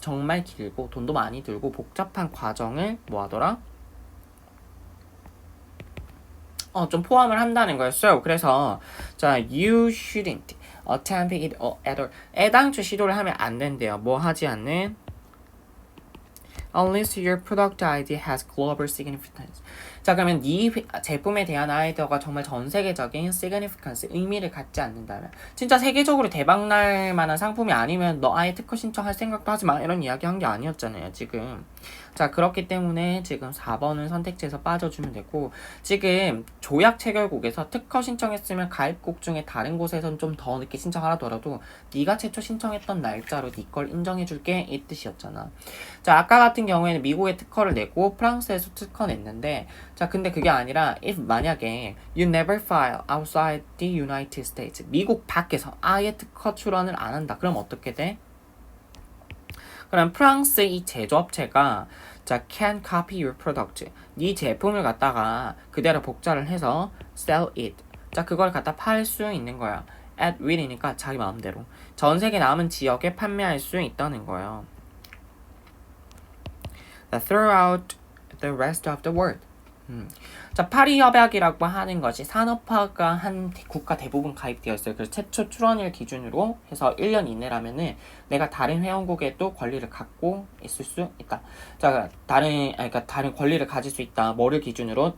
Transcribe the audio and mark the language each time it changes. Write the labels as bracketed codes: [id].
[ko] 정말 길고 돈도 많이 들고 복잡한 과정을 뭐하더라? 좀 포함을 한다는 거였어요. 그래서 자, [en] you shouldn't attempt it at all. [ko] 애당초 시도를 하면 안 된대요. 뭐 하지 않는? [en] unless your product idea has global significance. [ko] 자, 그러면 네 제품에 대한 아이디어가 정말 전 세계적인 significance, 의미를 갖지 않는다면, 진짜 세계적으로 대박날 만한 상품이 아니면 너 아예 특허 신청할 생각도 하지 마, 이런 이야기 한 게 아니었잖아요, 지금. 자, 그렇기 때문에 지금 4번은 선택지에서 빠져주면 되고, 지금 조약 체결국에서 특허 신청했으면 가입국 중에 다른 곳에선 좀 더 늦게 신청하더라도 네가 최초 신청했던 날짜로 네 걸 인정해줄게, 이 뜻이었잖아. 자, 아까 같은 경우에는 미국에 특허를 내고 프랑스에서 특허 냈는데, 자, 근데 그게 아니라 if 만약에 [en] you never file outside the United States, [ko] 미국 밖에서 아예 특허 출원을 안 한다. 그럼 어떻게 돼? 그럼 프랑스 이 제조업체가 자 [en] can copy your product, [ko] 네 제품을 갖다가 그대로 복사를 해서 [en] sell it, [ko] 자 그걸 갖다 팔 수 있는 거야. [en] at will [ko] 이니까 자기 마음대로 전 세계 남은 지역에 판매할 수 있다는 거예요. [en] throughout the rest of the world. [ko] 자, 파리 협약이라고 하는 것이 산업화가 한 국가 대부분 가입되어 있어요. 그래서 최초 출원일 기준으로 해서 1년 이내라면은 내가 다른 회원국에도 권리를 갖고 있을 수 있다. 자, 그러니까 다른 권리를 가질 수 있다. 뭐를 기준으로?